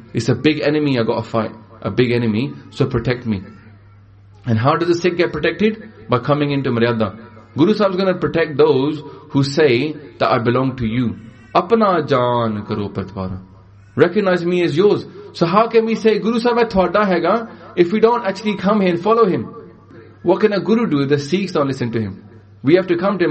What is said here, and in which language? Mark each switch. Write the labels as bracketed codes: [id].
[en] It's a big enemy I got to fight. A big enemy. So protect me. And how does the Sikh get protected? By coming into maryada. Guru Sahib is going to protect those who say that I belong to you. [pa] Apna jaan karo patwara. [en] Recognize me as yours. So how can we say [pa] Guru Sahib ਹੈ ਥੋਡਾ ਹੈ ਗਾ? [en] If we don't actually come here and follow him, what can a guru do if the Sikhs don't listen to him? We have to come to him.